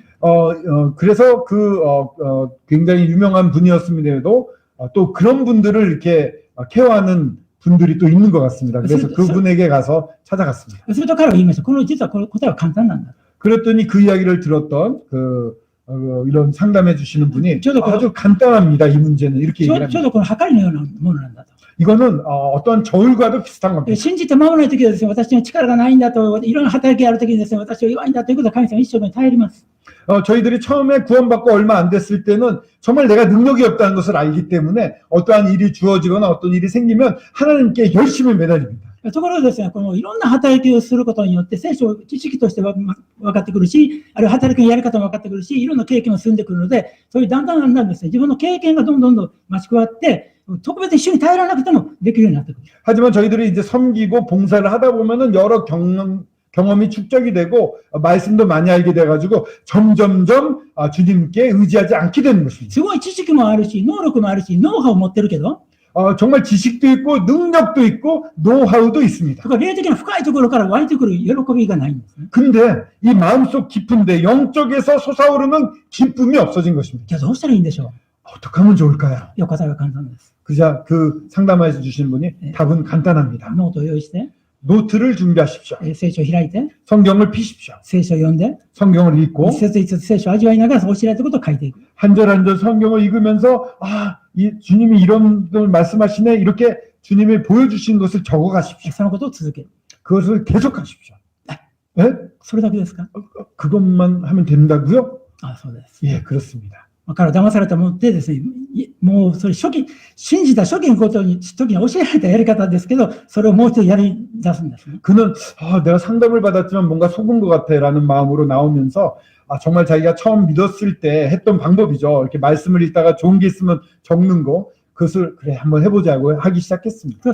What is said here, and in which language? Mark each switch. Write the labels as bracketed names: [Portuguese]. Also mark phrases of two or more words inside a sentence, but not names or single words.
[Korean] 그래서 굉장히 유명한 분이었음에도 또 그런 분들을 이렇게 케어하는 분들이 또 있는 것 같습니다. 그래서 그분에게 가서 찾아갔습니다. [Japanese] すると彼は言いました。実はこの答えは簡単なんだ。 [Korean] 그랬더니 그 이야기를 들었던 이런 상담해 주시는 분이 저도 아주 간단합니다. 이 문제는 이렇게 ちょ 얘기를 う 합니다. [Japanese] どこの計りのようなものなんだと。 [Korean] 이거는 어떤 저울과도 비슷한 겁니다. [Japanese] 信じて守らないときはですね、私に力がないんだと、いろんな働きがあるときにですね、私は弱いんだということを神様は一生懸命頼ります。 [Korean] 저희들이 처음에 구원받고 얼마 안 됐을 때는 정말 내가 능력이 없다는 것을 알기 때문에 어떠한 일이 주어지거나 어떤 일이 생기면 하나님께 열심히 매달립니다. [Japanese] ところがですね、このいろんな働きをすることによって聖書知識として分かってくるし、あるいは働きのやり方も分かってくるし、いろんな経験も進んでくるので、そういうだんだんですね、自分の経験がどんどん増し加わって、特別に主に頼らなくてもできるようになってくる。 [Korean] 하지만 저희들이 이제 섬기고 봉사를 하다 보면은 여러 경험이 축적이 되고 말씀도 많이 알게 돼가지고 점점점 주님께 의지하지 않게 되는 것입니다. [Japanese] すごい知識もあるし、能力もあるし、ノウハウを持ってるけど、 [Korean] 정말 지식도 있고 능력도 있고 노하우도 있습니다. [Japanese] とか霊的な深いところから湧いてくる喜びがないんですね。 [Korean] 근데 이 마음속 깊은데 영적에서 솟아오르는 기쁨이 없어진 것입니다. [Japanese] じゃあどうしたらいいんでしょ [Korean] 어떻게 하면 좋을까요? [Japanese] う。いや、答えは簡単です。 [Korean] 그 상담해 주신 분이 네. 답은 간단합니다. [Japanese] ノートを用意して、 [Korean] 노트를 준비하십시오. [Japanese] 聖書を開いて、 [Korean] 성경을 피십시오. [Japanese] 聖書を読んで、 [Korean] 성경을 읽고 [Japanese] 一節一節聖書を味わいながら教えられたことを書いていく。 [Korean] 한 절 한 절 성경을 읽으면서 이 주님이 이런 걸 말씀하시네 이렇게 주님이 보여주신 것을 적어 가십시오. [Japanese] そのことを続ける。 [Korean] 그것을 계속하십시오. 네? [Japanese] それだけですか？ [Korean] 그것만 하면 된다고요? [Japanese] あ、そうです。 [Korean] 예, 그렇습니다. [Japanese] 彼は騙されたものでですね、もうそれ信じた初期のことに、時に教えられたやり方ですけど、それをもう一度やり出すんですね。 [Korean] 그는 내가 상담을 받았지만 뭔가 속은 것 같아라는 마음으로 나오면서 정말 자기가 처음 믿었을 때 했던 방법이죠. 이렇게 말씀을 읽다가 좋은 게 있으면 적는 거. 그것을 그래 한번 해보자고 하기 시작했습니다.